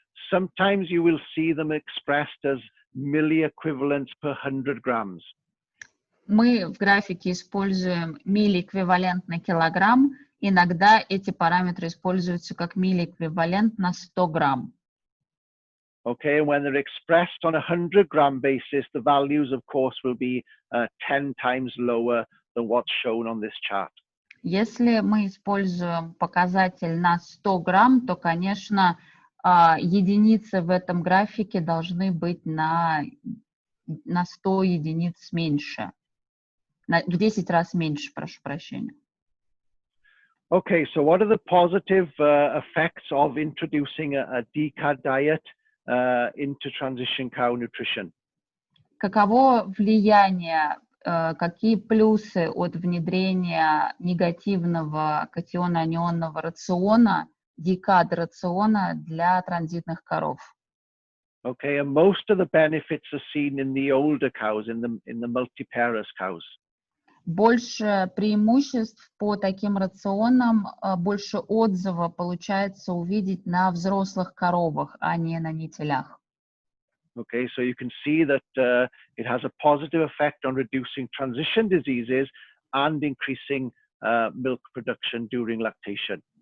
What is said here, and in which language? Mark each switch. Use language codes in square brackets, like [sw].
[en] Sometimes you will see them expressed as milliequivalents per 100 grams. [ru] Мы в графике используем миллиэквивалент на килограмм. Иногда эти параметры используются как миллиэквивалент на 100 грамм. [en] Okay, and when they're expressed on a 100-gram basis, the values, of course, will be 10 times lower than what's shown on this chart. [ru] Если мы используем показатель на 100 грамм, то, конечно, единицы в этом графике должны быть на 100 единиц меньше. В 10 раз меньше, прошу прощения. [en] Okay, so what are the positive effects of introducing a DCAD diet into transition cow nutrition? [ru] Каково влияние, какие плюсы от внедрения негативного катионно-анионного рациона, DCAD-рациона для транзитных коров? [en] Okay, and most of the benefits are seen in the older cows, in the multiparous cows. [ru] Больше преимуществ по таким рационам, больше отзыва получается увидеть на взрослых коровах, а не на нетелях. [en] Okay, so you can see that it has a positive effect on reducing transition diseases and increasing milk production during lactation.